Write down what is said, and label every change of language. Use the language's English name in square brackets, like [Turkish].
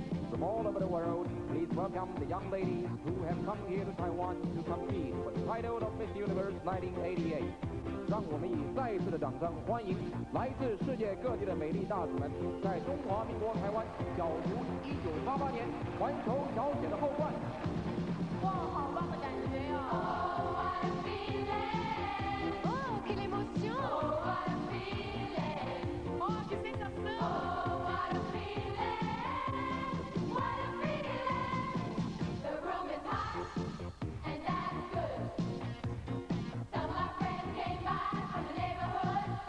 [English] From all over the world, please welcome the young ladies who have come here to Taiwan to compete for the title of Miss Universe 1988. [Chinese] 让我们以再一次的掌声欢迎来自世界各地的美丽大使们，在中华民国台湾角逐1988年环球小姐的后冠。哇，好棒的感觉哟！ [English] Oh, what a feeling! [French] Oh, quelle émotion! [English] Oh, what a feeling! [Portuguese] Oh, que sensação! [English] Oh, what a feeling! What a feeling! The room is hot, and that's good. Some of my friends came by from the neighborhood.